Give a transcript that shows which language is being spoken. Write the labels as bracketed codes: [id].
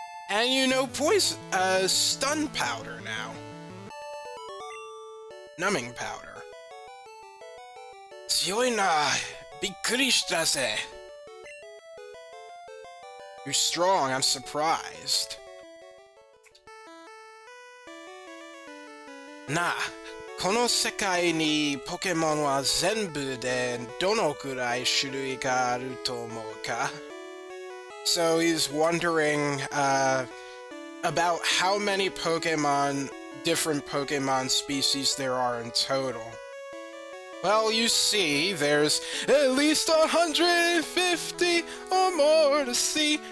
[en] And you know stun powder now. Numbing powder. [ja] 強いな。びっくりしたぜ。 [en] You're strong, I'm surprised. [ja] なあ、この世界にポケモンは全部でどのくらい種類があると思うか? [en] So he's wondering about how many different Pokemon species there are in total. Well, you see, there's at least 150 or more to see.